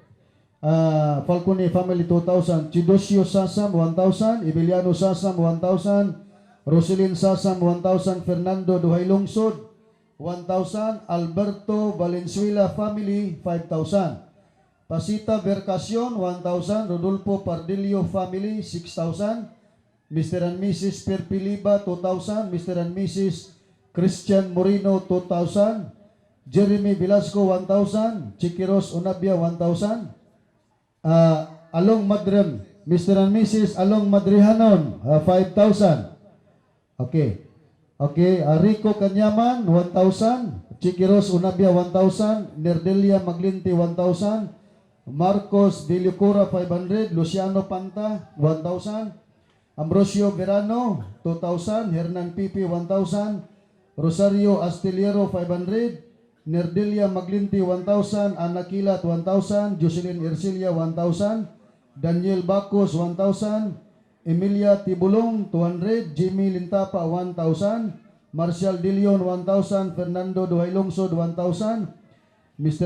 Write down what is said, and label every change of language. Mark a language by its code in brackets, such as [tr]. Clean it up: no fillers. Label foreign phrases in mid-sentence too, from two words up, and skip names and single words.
[en] Falcone family 2,000, Chidosio Sasam 1,000, Emiliano Sasam 1,000, Roselyn Sasam 1,000, Fernando Duhay Lungsod 1,000, Alberto Valenzuela family 5,000, Pasita Vercacion 1,000, Rodolfo Pardillo family 6,000, Mr. and Mrs. Perpiliba 2,000, Mr. and Mrs. Christian Moreno 2,000, Jeremy Velasco 1,000, Chiquiros Unabia 1,000, Along Madren, Mr. and Mrs. Along Madrihanon 5,000. Okay. Rico Kanyaman 1,000, Chiquiros Unabia 1,000, Nerdelia Maglinti 1,000, Marcos Villucura 500, Luciano Panta 1,000, Ambrosio Verano 2,000, Hernan Pipi 1,000, Rosario Astillero 500, Nerdelia Maglinti 1,000, Ana Kilat 1,000, Jocelyn Ercilia 1,000, Daniel Bacos 1,000, Emilia Tibulong 200, Jimmy Lintapa 1,000, Marcial Dilion 1,000, Fernando Duhay Lungsod 1,000, Mr.